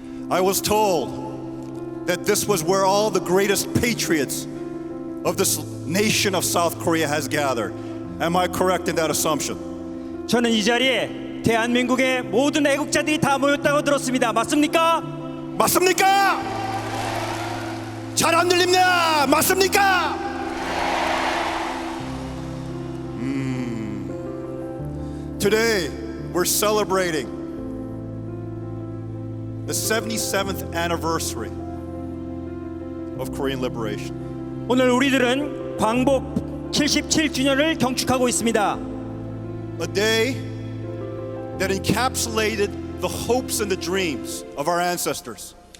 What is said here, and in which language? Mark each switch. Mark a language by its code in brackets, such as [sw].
[en] I was told that this was where all the greatest patriots of this nation of South Korea has gathered. Am I correct in that assumption? [ko] 저는 이 자리에 대한민국의 모든 애국자들이 다 모였다고 들었습니다. 맞습니까? 맞습니까? 잘 안 들립니다. 맞습니까? [en] Today we're celebrating the 77th anniversary of Korean liberation. [ko] 오늘 우리들은 광복 77주년을 경축하고 있습니다. [en] A day that encapsulated the hopes and the dreams of our ancestors.